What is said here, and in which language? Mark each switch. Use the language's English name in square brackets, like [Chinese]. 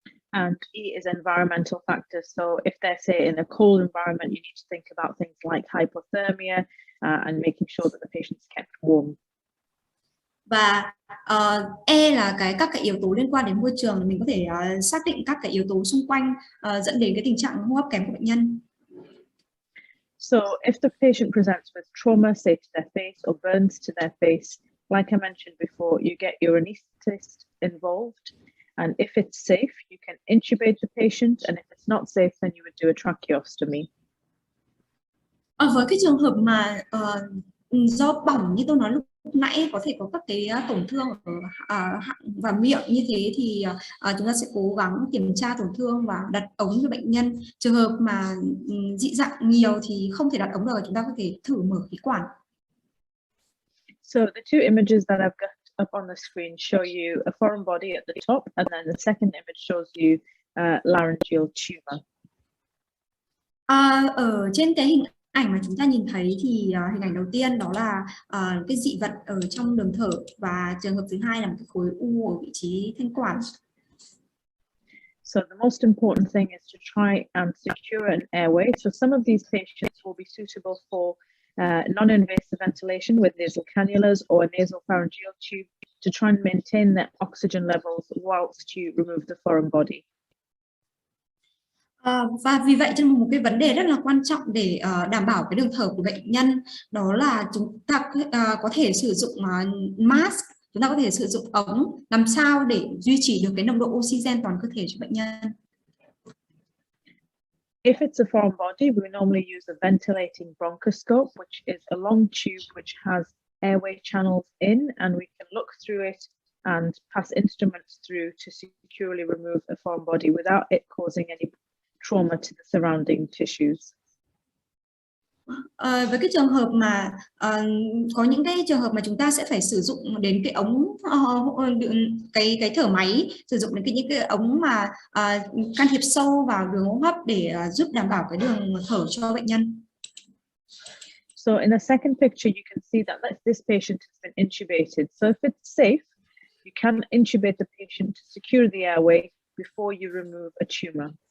[English] And E is environmental factors. So if they're, say, in a cold environment, you need to think about things like hypothermia and making sure that the patient's kept warm. [Vietnamese] Và E là các cái yếu tố liên quan đến môi trường, mình có thể xác định các cái yếu tố xung quanh dẫn đến cái tình trạng hô hấp kém của bệnh nhân. [English] So if the patient presents with trauma, say to their face, or burns to their face, like I mentioned before, you get your anesthetist involved. And if it's safe, you can intubate the patient. And if it's not safe, then you would do a tracheostomy. [Vietnamese] Với cái trường hợp mà do bỏng như tôi nói lúc nãy, có thể có các cái tổn thương ở họng và miệng như thế, thì chúng ta sẽ cố gắng kiểm tra tổn thương và đặt ống cho bệnh nhân. Trường hợp mà dị dạng nhiều thì không thể đặt ống được, chúng ta có thể thử mở khí quản. [English] So the two images that I've got up on the screen show you a foreign body at the top, and then the second image shows you laryngeal tumor. [Vietnamese] Ở trên cái hình ảnh mà chúng ta nhìn thấy thì hình ảnh đầu tiên đó là cái dị vật ở trong đường thở, và trường hợp thứ hai là một cái khối u ở vị trí thanh quản. [English] So the most important thing is to try and secure an airway. So some of these patients will be suitable for non-invasive ventilation with nasal cannulas or a nasopharyngeal tube to try and maintain their oxygen levels whilst you remove the foreign body. [Vietnamese] Và vì vậy cho nên một cái vấn đề rất là quan trọng để đảm bảo cái đường thở của bệnh nhân, đó là chúng ta có thể sử dụng mask, chúng ta có thể sử dụng ống làm sao để duy trì được cái nồng độ oxygen toàn cơ thể cho bệnh nhân. [English] If it's a foreign body, we normally use a ventilating bronchoscope, which is a long tube which has airway channels in, and we can look through it and pass instruments through to securely remove a foreign body without it causing any trauma to the surrounding tissues. [Vietnamese] Với cái trường hợp mà có những cái trường hợp mà chúng ta sẽ phải sử dụng đến cái ống cái thở máy, sử dụng đến những cái ống mà can thiệp sâu vào đường hô hấp để giúp đảm bảo cái đường thở cho bệnh nhân. [English] So in the second picture, you can see that this patient has been intubated. So if it's safe, you can intubate the patient to secure the airway before you remove a tumor.